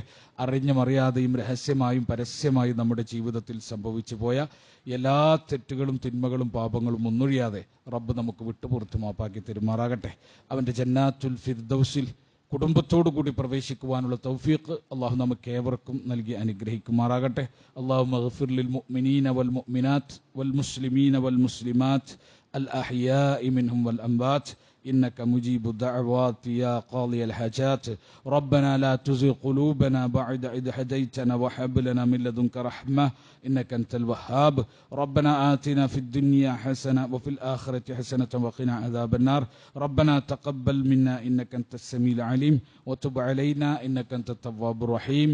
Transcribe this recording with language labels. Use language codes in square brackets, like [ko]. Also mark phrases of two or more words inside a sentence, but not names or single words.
[ml] അറിഞ്ഞും അറിയാതെയും രഹസ്യമായും പരസ്യമായും നമ്മുടെ ജീവിതത്തിൽ സംഭവിച്ചു പോയ എല്ലാ തെറ്റുകളും തിന്മകളും പാപങ്ങളും ഒന്നൊഴിയാതെ റബ്ബ് നമുക്ക് വിട്ടുപുറത്ത് മാപ്പാക്കി തരുമാറാകട്ടെ. അവന്റെ ജന്നാത്തുൽ ഫിർദൗസിൽ കുടുംബത്തോടു കൂടി പ്രവേശിക്കുവാനുള്ള തൗഫീഖ് അള്ളാഹു നമുക്ക് ഏവർക്കും നൽകി അനുഗ്രഹിക്കുമാറാകട്ടെ. [ar] اللهم اغفر للمؤمنين والمؤمنات والمسلمين والمسلمات الأحياء منهم والأموات إنك مجيب الدعوات يا قاضي الحاجات. ربنا لا تزغ قلوبنا بعد إذ هديتنا وهب لنا من لدنك رحمة إنك أنت الوهاب. ربنا آتنا في الدنيا حسنة وفي الآخرة حسنة وقنا عذاب النار. ربنا تقبل منا إنك أنت السميع العليم وتب علينا إنك أنت التواب الرحيم.